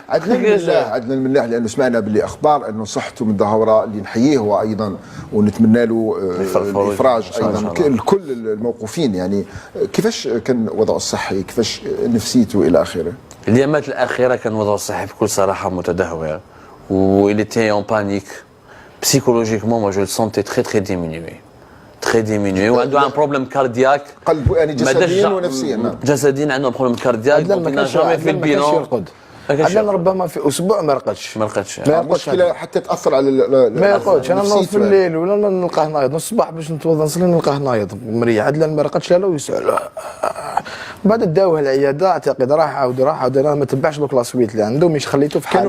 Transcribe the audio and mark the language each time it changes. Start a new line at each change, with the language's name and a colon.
Arabic: عدنان الملاح لانه سمعنا باللي اخبار انه صحته من الدهوره اللي نحييه هو ايضا ونتمنى له الافراج ايضا لكل الموقوفين يعني كيفاش كان وضعه الصحي كيفاش نفسيته الى اخره. اليامات الاخيره كان وضعه الصحي بكل صراحه متدهور
French: où il était en panique. Psychologiquement, moi je le sentais très diminué. Très diminué.
Arabic: وعنده
French: un problème cardiaque.
Arabic: قلبه يعني جسديا ونفسيا. جسديا عنده
French: un problème cardiaque. Donc il n'a jamais fait le bilan.
Arabic: عدنان ربما في اسبوع ما رقدش. مشكله حتى تاثر على ما يرقدش. انا نوض في الليل ولا نلقاه نايض الصباح باش نتوضا نصلي نلقاه نايض مريح. عدنان ما رقدش لا ويسأل بعد داوه العياده اعتقد راح عاود انا ما تبعش دوك لاسويت اللي عنده مش خليته في حاله